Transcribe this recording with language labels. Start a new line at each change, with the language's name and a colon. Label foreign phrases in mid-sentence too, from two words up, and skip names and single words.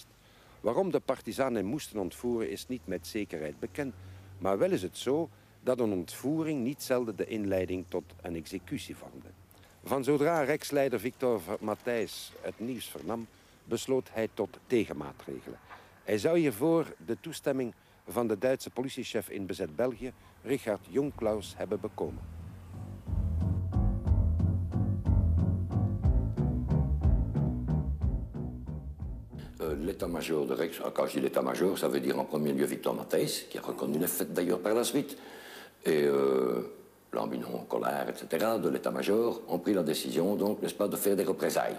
Dutch: Waarom de partizanen hem moesten ontvoeren is niet met zekerheid bekend, maar wel is het zo dat een ontvoering niet zelden de inleiding tot een executie vormde. Van zodra Rex-leider Victor Matthijs het nieuws vernam, besloot hij tot tegenmaatregelen. Hij zou hiervoor de toestemming van de Duitse politiechef in bezet België, Richard Jonklaus, hebben bekomen.
French: L'état-major de Rex, quand je dis l'état-major, ça veut dire en premier lieu Victor Matthijs, qui a reconnu les faits d'ailleurs par la suite, et Lambinon, Collard, etc., de l'état-major, ont pris la décision, donc, n'est-ce pas, de faire des représailles.